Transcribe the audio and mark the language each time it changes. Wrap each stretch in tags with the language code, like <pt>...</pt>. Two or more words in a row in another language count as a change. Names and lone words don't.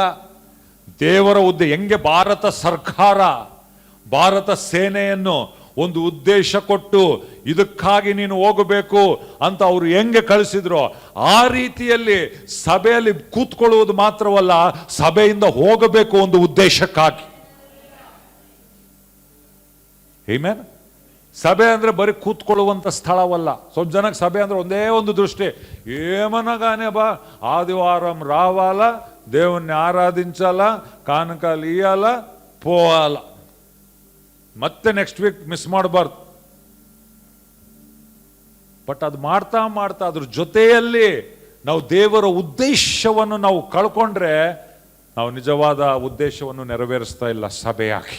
<kn>ದೇವರ ಹೆಂಗೆ ಭಾರತ ಸರ್ಕಾರ, ಭಾರತ ಸೇನೆಯನ್ನು ಒಂದು ಉದ್ದೇಶ ಕೊಟ್ಟು ಇದಕ್ಕಾಗಿ ನೀನು ಹೋಗಬೇಕು ಅಂತ ಅವರು ಹೆಂಗೆ ಕಳಿಸಿದ್ರು, ಆ ರೀತಿಯಲ್ಲಿ ಸಭೆಯಲ್ಲಿ ಕೂತ್ಕೊಳ್ಳುವುದು ಮಾತ್ರವಲ್ಲ, ಸಭೆಯಿಂದ ಹೋಗಬೇಕು ಒಂದು ಉದ್ದೇಶಕ್ಕಾಗಿ. ಆಮೆನ್. ಸಭೆ ಅಂದ್ರೆ ಬರೀ ಕೂತ್ಕೊಳ್ಳುವಂತ ಸ್ಥಳವಲ್ಲ. ಸ್ವಲ್ಪ ಜನಕ್ಕೆ ಸಭೆ ಅಂದ್ರೆ ಒಂದೇ ಒಂದು ದೃಷ್ಟಿ,</kn> <te>ఏమనగానే బా ఆదివారం రావాలా, దేవుణ్ణి ఆరాధించాలా, కానుకలు ఇయ్యాలా, పోవాలా,</te> <kn>ಮತ್ತೆ</kn> <en>next week miss</en> <kn>ಮಾಡಬಾರ್ದು. ಬಟ್ ಅದು ಮಾಡ್ತಾ ಮಾಡ್ತಾ ಅದ್ರ ಜೊತೆಯಲ್ಲಿ ನಾವು ದೇವರ ಉದ್ದೇಶವನ್ನು ನಾವು ಕಳ್ಕೊಂಡ್ರೆ ನಾವು ನಿಜವಾದ ಉದ್ದೇಶವನ್ನು ನೆರವೇರಿಸ್ತಾ ಇಲ್ಲ ಸಭೆಯಾಗಿ.</kn>